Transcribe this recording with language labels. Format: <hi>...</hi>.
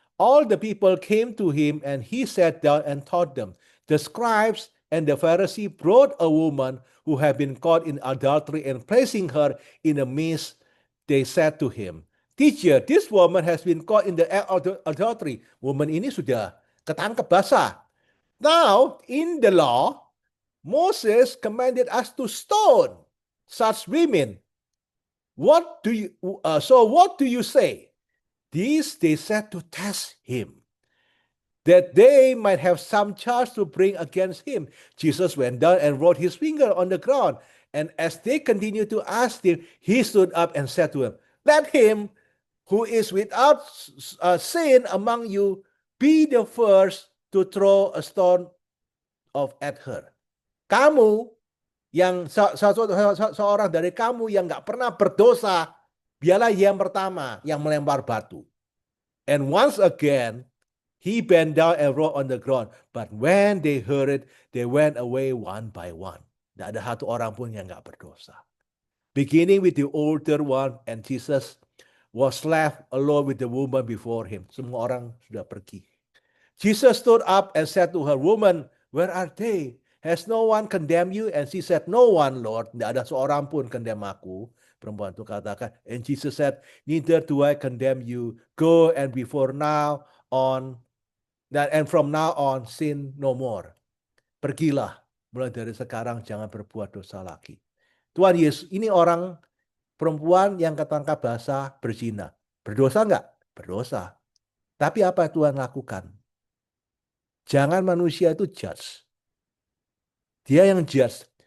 <en>All the people came to him and he sat down and taught them. The scribes and the Pharisees brought a woman who had been caught in adultery, and placing her in the midst, they said to him, "Teacher, this woman has been caught in the act of adultery."</en> <id>Woman ini sudah ketangkep basah.</id> <en>Now, in the law, Moses commanded us to stone such women. What do you say? This they said to test him, that they might have some charge to bring against him. Jesus went down and wrote his finger on the ground. And as they continued to ask him, he stood up and said to them, "Let him who is without sin among you be the first to throw a stone at her.</en> <id>Kamu yang seorang dari kamu yang nggak pernah berdosa, biarlah yang pertama yang melempar batu.</id> <en>And once again, he bent down and wrote on the ground. But when they heard it, they went away one by one.</en> <id>Tidak ada satu orang pun yang nggak berdosa.</id> <en>Beginning with the older one, and Jesus was left alone with the woman before him.</en> <id>Semua orang sudah pergi.</id> <en>Jesus stood up and said to her, Woman, where are they? Has no one condemned you? And she said, No one, Lord.</en> <id>Tidak ada seorang pun condemn aku. Perempuan itu katakan.</id> <en>And Jesus said, Neither do I condemn you. Go and before now on, and from now on sin no more.</en> <id>Pergilah. Mulai dari sekarang jangan berbuat dosa lagi. Tuhan Yesus, ini orang perempuan yang ketangkap basah berzina. Berdosa enggak? Berdosa. Tapi apa Tuhan lakukan? Jangan manusia itu judge. Dia yang judge.</id>